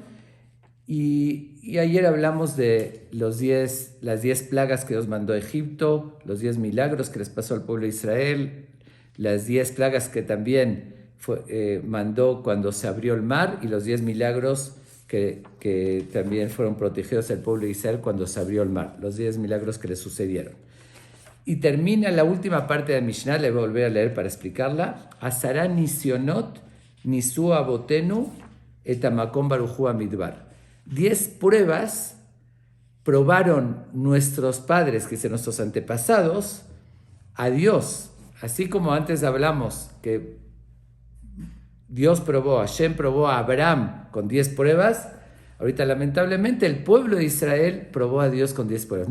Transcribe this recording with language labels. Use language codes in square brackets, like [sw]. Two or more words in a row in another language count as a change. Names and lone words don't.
[es] Y ayer hablamos de las 10 plagas que Dios mandó a Egipto, los 10 milagros que les pasó al pueblo de Israel, las 10 plagas que también mandó cuando se abrió el mar y los 10 milagros que también fueron protegidos al pueblo de Israel cuando se abrió el mar, los 10 milagros que les sucedieron. Y termina la última parte de Mishnah, le voy a volver a leer para explicarla. [he] עשרה ניסיונות ניסו אבותינו את המקום ברוך הוא במדבר. [es] 10 pruebas probaron nuestros padres, que son nuestros antepasados, a Dios. Así como antes hablamos que Dios Hashem probó a Abraham con 10 pruebas, ahorita lamentablemente el pueblo de Israel probó a Dios con 10 pruebas.